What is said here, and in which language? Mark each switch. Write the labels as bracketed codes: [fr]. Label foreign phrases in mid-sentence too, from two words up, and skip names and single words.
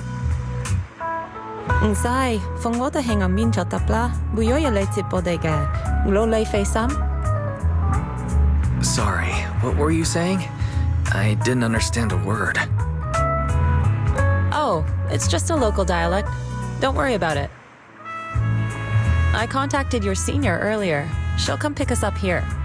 [yue] 唔使，逢我哋喺暗面就得啦，會有人嚟接我哋嘅，攞你費心。 [en] Sorry, what were you saying? I didn't understand a word. Oh, it's just a local dialect. Don't worry about it. I contacted your senior earlier. She'll come pick us up here.